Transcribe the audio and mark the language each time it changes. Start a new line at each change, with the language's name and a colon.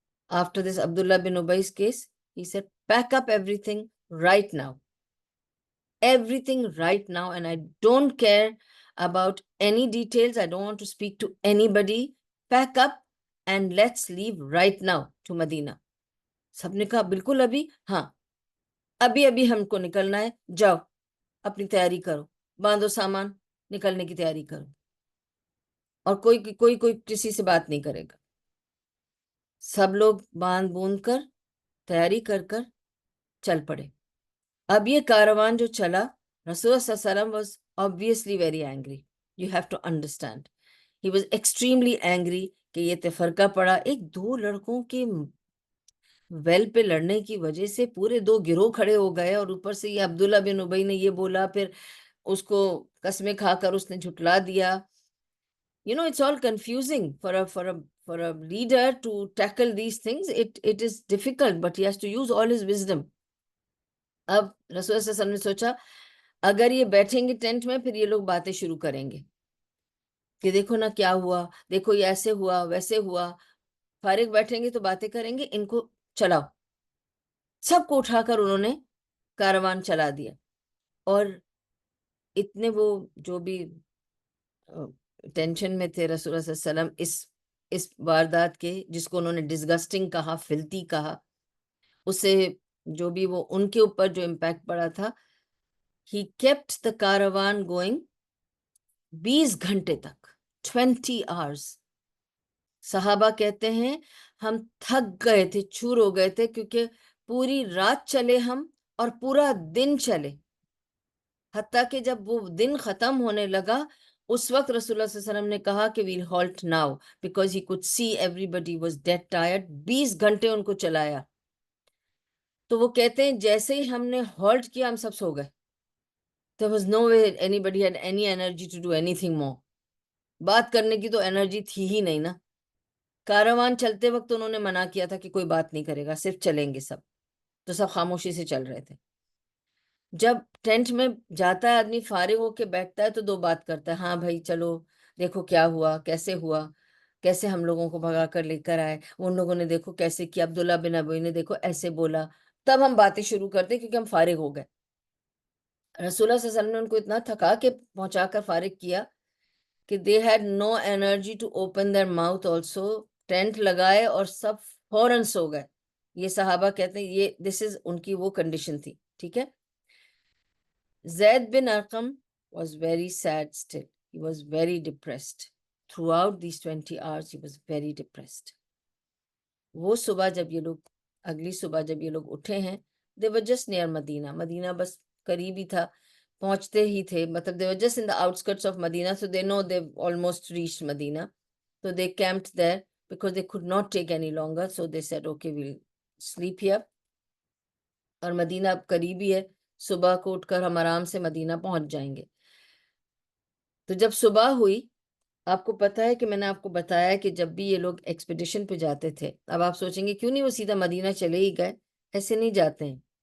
English: After this Abdullah bin Ubay's case, he said, pack up everything right now. Everything right now, and I don't care about any details. I don't want to speak to anybody. Pack up and let's leave right now to Medina.
Urdu: سب نے کہا بالکل ابھی، ہاں ابھی ابھی ہم کو نکلنا ہے، جاؤ اپنی تیاری کرو، باندھو سامان، نکلنے کی تیاری کرو، اور کوئی کوئی کوئی کسی سے بات نہیں کرے گا. سب لوگ باندھ بوند کر تیاری کر کر چل پڑے. اب یہ کاروان جو چلا، رسول صلی اللہ علیہ وسلم
English: was obviously very angry. You have to understand. He was extremely angry
Urdu: کہ یہ تفرقہ پڑا ایک دو لڑکوں کے ویل پہ لڑنے کی وجہ سے، پورے دو گروہ کھڑے ہو گئے، اور اوپر سے یہ عبداللہ بن ابی نے یہ بولا، پھر اس کو قسمیں کھا کر اس نے جھٹلا دیا.
English: It's all confusing for a leader to tackle these things. It is difficult, but he has to use all his wisdom.
Urdu: اب رسول صلی اللہ علیہ وسلم نے سوچا اگر یہ بیٹھیں گے ٹینٹ میں، پھر یہ لوگ باتیں شروع کریں گے کہ دیکھو نا کیا ہوا، دیکھو یہ ایسے ہوا ویسے ہوا. فارغ بیٹھیں گے تو باتیں کریں گے، ان کو چلاؤ. سب کو اٹھا کر انہوں نے کاروان چلا دیا. اور اتنے وہ جو بھی ٹینشن میں تھے رسول اللہ صلی اللہ علیہ وسلم اس واردات کے، جس کو انہوں نے ڈسگسٹنگ کہا، فلتی کہا، اسے جو بھی وہ ان کے اوپر جو امپیکٹ پڑا تھا.
English: He kept the caravan going 20
Urdu: گھنٹے تک،
English: 20 hours.
Urdu: صحابہ کہتے ہیں ہم تھک گئے تھے، چور ہو گئے تھے، کیونکہ پوری رات چلے ہم اور پورا دن چلے. حتیٰ کہ جب وہ دن ختم ہونے لگا، اس وقت رسول اللہ صلی اللہ علیہ وسلم نے کہا کہ
English: we'll halt now because he could see everybody was dead tired.
Urdu: 20 گھنٹے ان کو چلایا. تو وہ کہتے ہیں جیسے ہی ہم نے ہالٹ کیا، ہم سب سو گئے.
English: There was no way anybody had any energy to do anything more.
Urdu: بات کرنے کی تو انرجی تھی ہی نہیں نا. کاروان چلتے وقت انہوں نے منع کیا تھا کہ کوئی بات نہیں کرے گا، صرف چلیں گے سب، تو سب خاموشی سے چل رہے تھے. جب ٹینٹ میں جاتا ہے آدمی، فارغ ہو کے بیٹھتا ہے تو دو بات کرتا ہے، ہاں بھائی چلو دیکھو کیا ہوا، کیسے ہم لوگوں کو بھگا کر لے کر آئے، ان لوگوں نے دیکھو کیسے کیا، عبداللہ بن ابی نے دیکھو ایسے بولا. تب ہم باتیں شروع کرتے کیونکہ ہم فارغ ہو گئے. رسول اللہ صلی اللہ علیہ وسلم نے ان کو اتنا تھکا کے پہنچا کر فارغ کیا کہ
English: they had no energy to open their mouth also.
Urdu: Tent لگائے اور سب فوراً سو گئے. یہ صحابہ کہتے ہیں یہ
English: this is
Urdu: ان کی وہ کنڈیشن تھی. ٹھیک ہے.
English: Zaid bin Arqam was very sad still. He was very depressed. Throughout these 20 hours he was very depressed.
Urdu: وہ صبح جب یہ لوگ اگلی صبح جب یہ لوگ اٹھے ہیں،
English: they were just near
Urdu: مدینہ. مدینہ بس قریب ہی تھا، پہنچتے ہی تھے.
English: مطلب they were just in the outskirts of Medina, so they know they've almost reached Medina. So they camped there because they could not take any longer. So they said, okay, we'll sleep here.
Urdu: اور مدینہ اب قریب ہی ہے، صبح کو اٹھ کر ہم آرام سے مدینہ پہنچ جائیں گے. تو جب صبح ہوئی، آپ کو پتہ ہے کہ میں نے آپ کو بتایا کہ جب بھی یہ لوگ ایکسپیڈیشن پہ جاتے تھے، اب آپ سوچیں گے کیوں نہیں وہ سیدھا مدینہ چلے ہی گئے. ایسے نہیں جاتے ہیں.